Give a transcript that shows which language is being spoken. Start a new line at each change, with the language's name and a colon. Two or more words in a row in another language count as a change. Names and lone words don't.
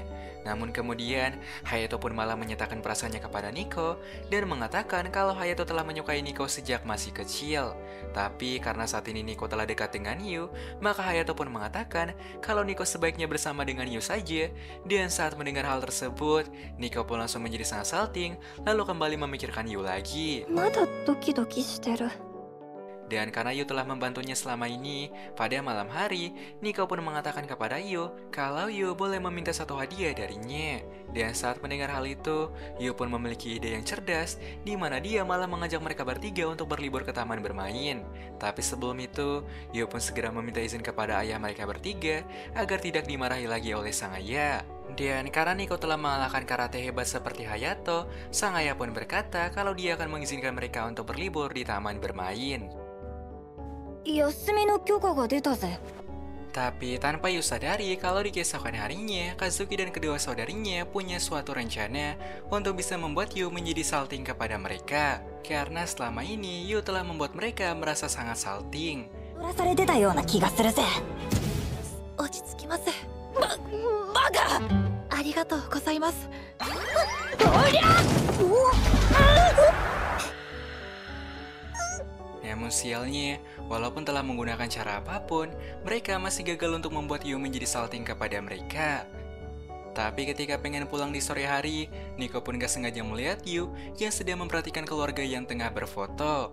Indonesian: Namun kemudian, Hayato pun malah menyatakan perasaannya kepada Nico, dan mengatakan kalau Hayato telah menyukai Nico sejak masih kecil. Tapi karena saat ini Nico telah dekat dengan Yu, maka Hayato pun mengatakan kalau Nico sebaiknya bersama dengan Yu saja. Dan saat mendengar hal tersebut, Nico pun langsung menjadi sangat salting, lalu kembali memikirkan Yu lagi.
Japanese: まだドキドキしてる。
Indonesian: Dan karena Yu telah membantunya selama ini, pada malam hari, Nico pun mengatakan kepada Yu kalau Yu boleh meminta satu hadiah darinya. Dan saat mendengar hal itu, Yu pun memiliki ide yang cerdas, di mana dia malah mengajak mereka bertiga untuk berlibur ke taman bermain. Tapi sebelum itu, Yu pun segera meminta izin kepada ayah mereka bertiga agar tidak dimarahi lagi oleh sang ayah. Dan karena Nico telah mengalahkan karate hebat seperti Hayato, sang ayah pun berkata kalau dia akan mengizinkan mereka untuk berlibur di taman bermain.
Japanese: 休みの許可が出たぜ。
Indonesian: Tapi tanpa Yu sadari kalau di keesokan harinya, Kazuki dan kedua saudarinya punya suatu rencana untuk bisa membuat Yu menjadi salting kepada mereka. Karena selama ini Yu telah membuat mereka merasa sangat salting.
Japanese: 踊らされてたような気がするぜ。落ち着きます。バカ。ありがとうございます。おりゃ。
Indonesian: Namun sialnya, walaupun telah menggunakan cara apapun, mereka masih gagal untuk membuat Yu menjadi salting kepada mereka. Tapi ketika pengen pulang di sore hari, Nico pun gak sengaja melihat Yu yang sedang memperhatikan keluarga yang tengah berfoto.